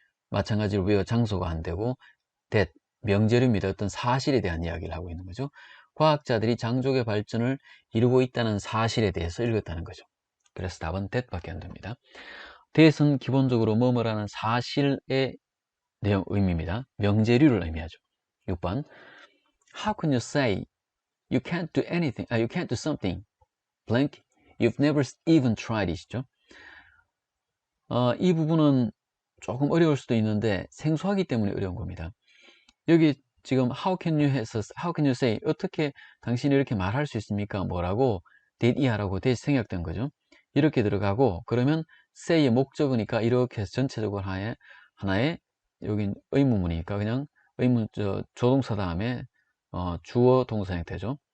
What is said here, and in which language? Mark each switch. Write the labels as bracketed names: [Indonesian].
[Korean] 마찬가지로 where 장소가 안 되고 that 명제류입니다. 어떤 사실에 대한 이야기를 하고 있는 거죠. 과학자들이 장족의 발전을 이루고 있다는 사실에 대해서 읽었다는 거죠. 그래서 답은 that밖에 안 됩니다. that은 기본적으로 뭐뭐라는 사실의 내용 의미입니다. 명제류를 의미하죠. [English] 6번 How can you say you can't do anything, you can't do something blank You've never even tried it이죠. [Korean] 이 부분은 조금 어려울 수도 있는데 생소하기 때문에 어려운 겁니다. 여기 지금 [English] how can you say [Korean] 어떻게 당신이 이렇게 말할 수 있습니까? 뭐라고 did 이하라고 did 생략된 거죠. 이렇게 들어가고 그러면 say의 목적으니까 이렇게 해서 전체적으로 하나의 여기 의문문이니까 그냥 조동사 다음에 주어 동사 형태죠.